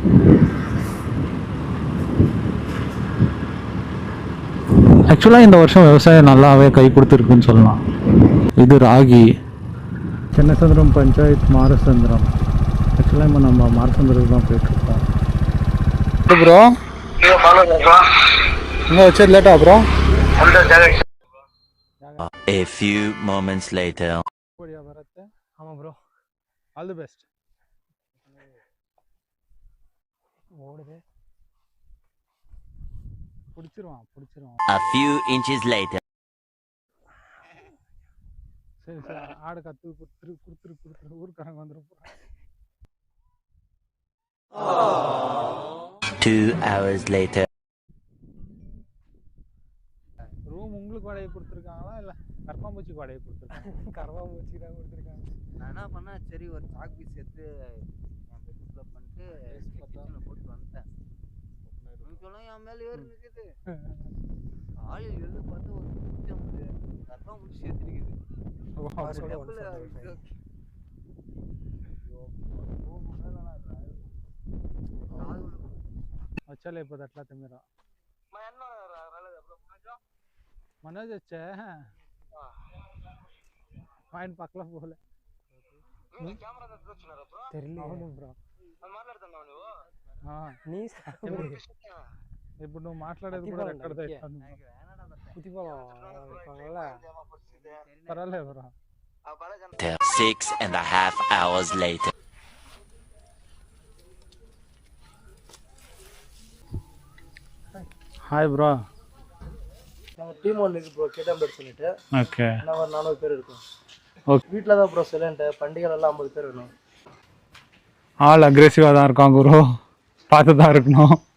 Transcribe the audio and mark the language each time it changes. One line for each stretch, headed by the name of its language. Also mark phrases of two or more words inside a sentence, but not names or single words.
Tamil: ஆக்சுவலாக இந்த வருஷம் விவசாயம் நல்லாவே கை கொடுத்துருக்குன்னு சொல்லலாம். இது ராகி. சின்னசந்திரம் பஞ்சாயத்து மாரசந்திரம். ஆக்சுவலாக இப்போ நம்ம மாரசந்திரத்துக்கு தான் போயிட்டுருக்கோம். ப்ரோ இன்னும் வச்சு லேட்டா ப்ரோ.
English: A few moments later.
Tamil: ஆமாம் ப்ரோ,
English: all the best.
Tamil: ஓடுது, பிடிச்சிருவான்.
English: A few inches later.
Tamil: சரி சார், ஆடு கத்து கொடுத்துரு ஊருக்காரங்க வந்துடும்.
English: 2 hours later.
Tamil: ரூம் உங்களுக்கு வாடகை கொடுத்துருக்காங்களா இல்லை கர்மாம்பூச்சி வாடகை கொடுத்துருக்காங்க? கர்மாம்பூச்சி தான் கொடுத்துருக்காங்க. நான் என்ன பண்ணேன், சரி ஒரு
English: chalk piece
Tamil: எடுத்து என் பெட்ல பண்ணிட்டு கிச்சனில் போட்டு வந்துட்டேன். சொல்லுங்க, என் மேலே ஏறி நிற்குது. காலையில் இருந்து பார்த்து ஒரு கர்மாம்பூச்சி சேர்த்துருக்குது.
Telugu: వచ్చాలే అయిపోతుంది అట్లా తిమ్మిరా. మనోజ్ వచ్చా ఆయన పక్కన పోలే. ఇప్పుడు నువ్వు మాట్లాడేది కూడా ఎక్కడ పర్వాలేదు బ్రో.
English: 6.5 hours later.
Tamil: ஹாய் ப்ரோ. நாங்கள் டீம் ஒன்று இருக்குது ப்ரோ, கேட்டாம்பேட் சொல்லிட்டு. ஓகே, நான் ஒரு 400 பேர் இருக்கோம். ஓகே, வீட்டில் தான் ப்ரோ சிலன்ட்டு பண்டிகைலாம் 50 பேர் வேணும். ஆள் அக்ரெசிவாக தான் இருக்கான் குரு, பார்த்து தான் இருக்கணும்.